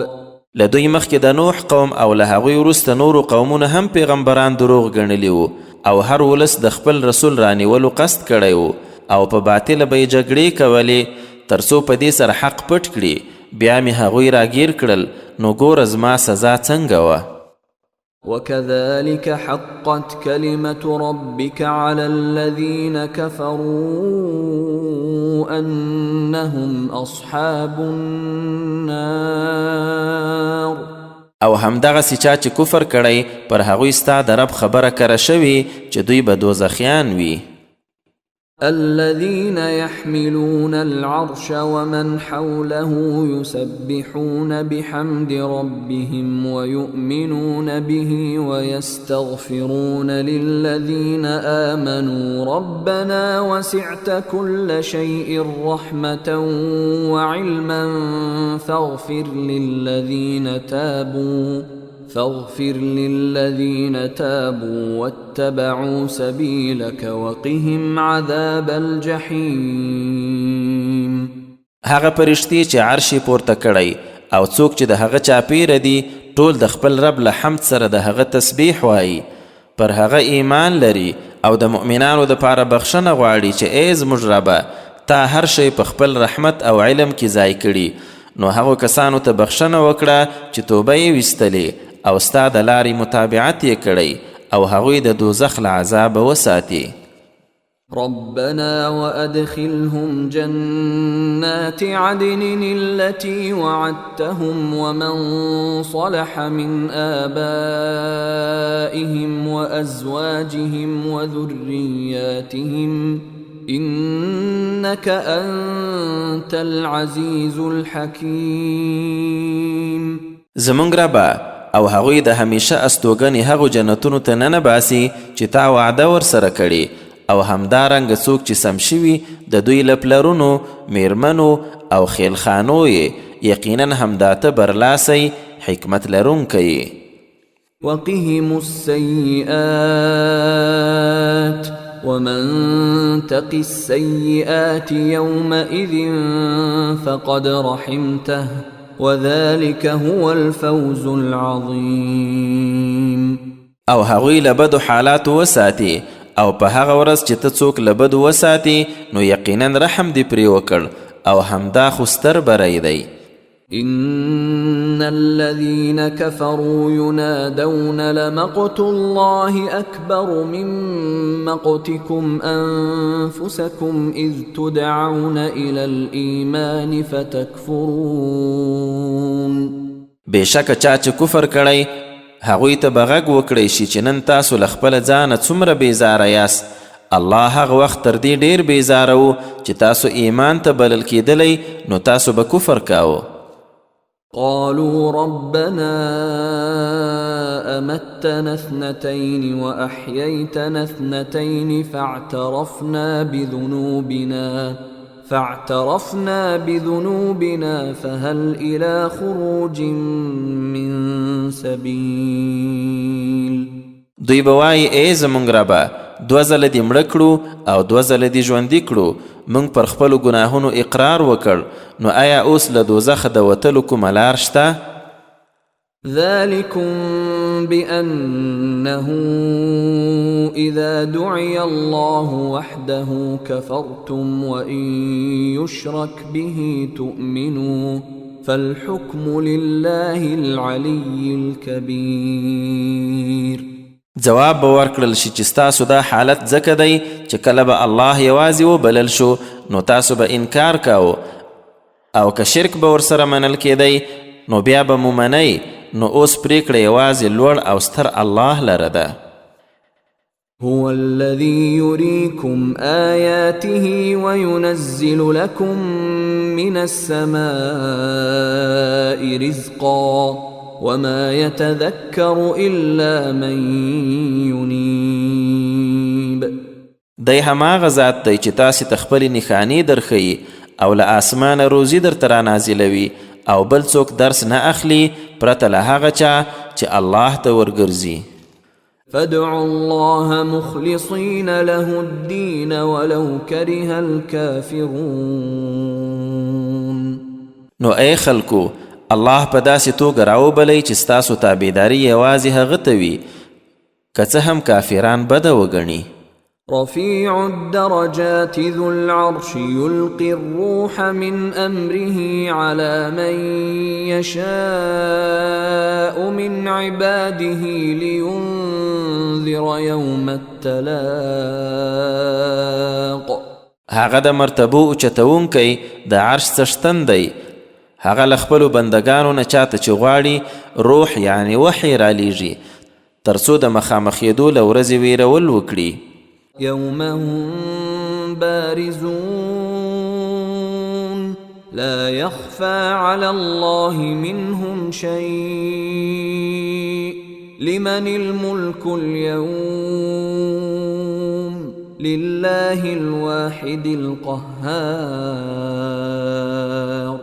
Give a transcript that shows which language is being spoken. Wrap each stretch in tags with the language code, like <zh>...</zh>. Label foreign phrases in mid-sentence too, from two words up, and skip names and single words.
<ps>لدوی مخکې د نوح قوم او له هغوی وروسته نورو قومونه هم پیغمبران دروغ ګڼلي وو او هر ولس د خپل رسول رانیولو قصد کړی وو او په باطله به یې جګړې کولې تر څو په دې سره حق پټ کړي. بیا مې هغوی راګیر کړل، نو ګوره زما سزا څنګه وه.</ps> <ar>وكذلك حقت كلمة ربك على الذين كفروا أنهم أصحاب النار.</ar> <ps>او همدغسې چا چې کفر کړی پر هغوی ستا د رب خبره کره شوي چې دوی به دوزخیان وي.</ps> <ar>الذين يحملون العرش ومن حوله يسبحون بحمد ربهم ويؤمنون به ويستغفرون للذين آمنوا ربنا وسعت كل شيء رحمة وعلما فاغفر للذين تابوا واتبعوا سبيلك وقهم عذاب الجحيم.</ar> <ps>هغه پرشتي چې عرش پورته کړی او څوک چې د هغه چاپیره دي ټول د خپل رب له حمد سره د هغه تسبیح وایي، پر هغه ایمان لري او د مؤمنانو دپاره بخښنه غواړي چې ای زموږ ربه تا هر شی په خپل رحمت او علم کې ځای کړي، نو هغو کسانو ته بخښنه وکړه چې توبه یې ویستلې او ستا د لارې متابعت یې کړی او هغوی د دوزخ له عذابه وساتي.</ps> <ar>ربنا وأدخلهم جنات عدن التي وعدتهم ومن صلح من آبائهم وأزواجهم وذرياتهم إنك أنت العزيز الحكيم.</ar> <ps>زمونږ ربه او هغوی د همیشه استوګنې هغو جنتونو ته ننباسي چې تا وعده ورسره کړي، او همدارنګه څوک چې سم شوي د دوی له پلرونو، میرمنو او خیلخانو یې، یقینا همدا ته برلاسی حکمت لرونکی.</ps> <ar>وقهم السيئات ومن تق السيئات يومئذ فقد رحمته وذلك هو الفوز العظيم.</ar> <ps>او هغوی له بدو حالاتو وساتي او په هغه ورځ چې ته څوک له بدو وساتي نو یقینا رحم دې پرې وکړ او همدا خو ستر بری دی.</ps> <ar>إن الذين كفروا ينادون لمقت الله أكبر من مقتكم أنفسكم إذ تدعون إلى الإيمان فتكفرون</ar> <ps>بشک چا چې کفر کړی هغوی ته به غږ وکړی شي چې نن تاسو له خپله ځانه څومره بیزاره یاست الله هغه وخت تر دې ډیر بیزاره و چې تاسو ایمان ته بلل کېدلی نو تاسو به کفر کاوه</ps> <ar>قالوا ربنا أمتنا اثنتين وأحييتنا اثنتين فاعترفنا بذنوبنا فهل إلى خروج من سبيل</ar> <ps>دوی به وایي ای زموږ ربه 2 ځله دې مړه کړو او 2 ځله دې ژوندي کړو موږ پر خپلو ګناهونو اقرار وکړ نو آیا اوس له دوزخه د وتلو کومه لار شته</ps> <ar>ذلكم بأنه إذا دعي الله وحده كفرتم وإن يشرك به تؤمنوا فالحكم لله العلي الكبير</ar> <ps>جواب به ورکړل شي چې ستاسو دا حالت ځکه دی چې کله به الله یوازې وبلل شو نو تاسو به انکار کاوه او که شرک به ورسره منل کېدی نو بیا به مو منئ نو اوس پریکړه یوازې لوړ او ستر الله لره ده</ps> <ar>هو الذي يريكم آياته وينزل لكم من السماء رزقا وما يتذكر إلا من ينيب</ar> <ps>دی هماغه ذات دی چې تاسې ته خپلې نښانې درښیي او له آسمانه روزي درته رانازلوي او بل څوک درس نه اخلي پرته له هغه چا چې الله ته ورګرځي</ps> <ar>فادعوا الله مخلصين له الدين ولو كره الكافرون</ar> <ps>نو ای خلکو الله په داسې توګه راوبلی چې ستاسو تابعداري یوازې هغه ته وي که څه هم کافران بده وګڼي</ps> <ar>رفيع الدرجات ذو العرش يلقي الروح من أمره على من يشاء من عباده لينذر يوم التلاق</ar> <ps>هغه د مرتبو اوچتونکی د عرش څښتن دی هغه له خپلو بندګانو نه چاته چې غواړي روح یعنی وحی رالیږي تر څو د مخامخېدو له ورځې ویرول وکړي</ps> <ar>يوم هم بارزون لا يخفى على الله منهم شيء لمن الملك اليوم لله الواحد القهار</ar>